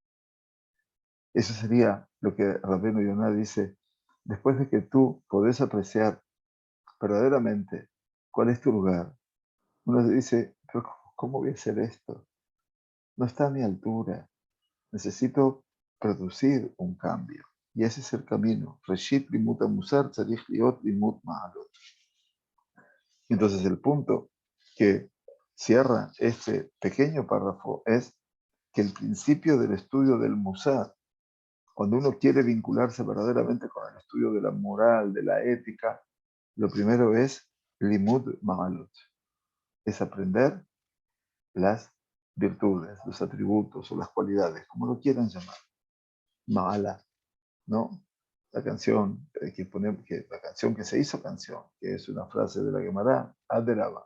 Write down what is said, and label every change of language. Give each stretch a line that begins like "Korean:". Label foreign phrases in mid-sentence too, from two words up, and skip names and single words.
Spanish: Eso sería lo que Rabbeinu Yonah dice, después de que tú podés apreciar verdaderamente cuál es tu lugar. Uno dice, pero ¿cómo voy a hacer esto? No está a mi altura. Necesito producir un cambio. Y ese es el camino.
Hebrew: ראשית לימוד מוסר צריך להיות לימוד מעלות.
Spanish: Entonces el punto que cierra este pequeño párrafo es que el principio del estudio del musar, cuando uno quiere vincularse verdaderamente con el estudio de la moral, de la ética, lo primero es
Hebrew: לימוד מעלות,
Spanish: es aprender las virtudes, los atributos o las cualidades, como lo quieran llamar. Ma'ala, ¿no? La canción la canción que se hizo canción, que es una frase de la Gemara, Aderaba.